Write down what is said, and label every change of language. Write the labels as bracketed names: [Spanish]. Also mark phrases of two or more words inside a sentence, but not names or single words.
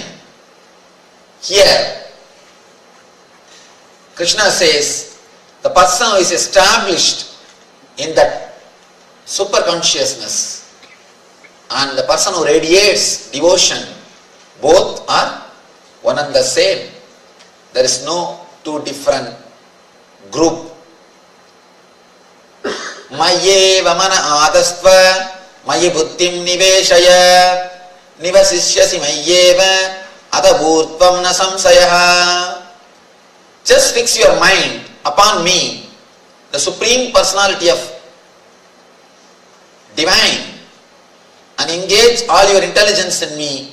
[English] Here, Krishna says, the person who is established in that superconsciousness and the person who radiates devotion, both are one and the same. There is no two different group. [Sanskrit] मय्ये व मन आधत्स्व मयि बुद्धिं निवेशय निवसिष्यसि मय्येव अत ऊर्ध्वं न संशयः. [English] Just fix your mind upon me, the Supreme Personality of Divine, and engage all your intelligence in me.